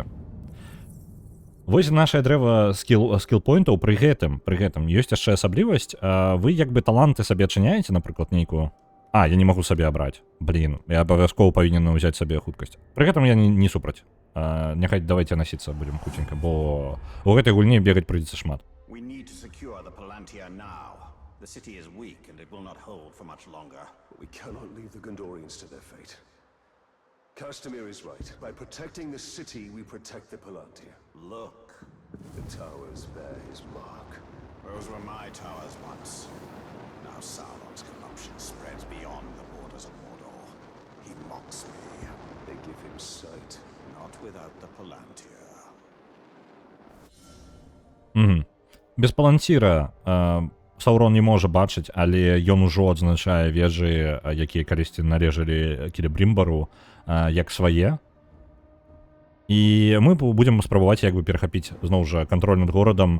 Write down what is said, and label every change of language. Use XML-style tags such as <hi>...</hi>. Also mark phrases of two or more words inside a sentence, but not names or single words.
<be>Вось нашае дрэва скіл-пойнтаў пры гэтым ёсць яшчэ асаблівасць. Вы як бы таланты сабе адчыняеце, напрыклад, нейкую. Я не магу сабе абраць. Блін, я абавязкова павінен ўзяць сабе хуткасць. Пры гэтым я не супраць. Няхай давайте носіцца будзем хутенька, бо у гэтай гульні бегаць прыйдзецца шмат.</be> <en>We need to secure the Palantir now. The city is weak and it will not hold for much longer. We cannot leave the Gondorians to their fate. Castamir is right. By protecting the city, we protect the Palantir. Look, The towers bear his mark. those were my towers once. Now Sauron's corruption spreads beyond the borders of Mordor. He mocks me, They give him sight. not without the Palantir.</en> <be>Без паланціра Саурон не можа бачыць, але ён ужо адзначае вежы, якія калісьці належалі Келебрімбару, як свае. І мы будзем спрабаваць як бы перахапіць зноў жа кантроль над горадам.</be>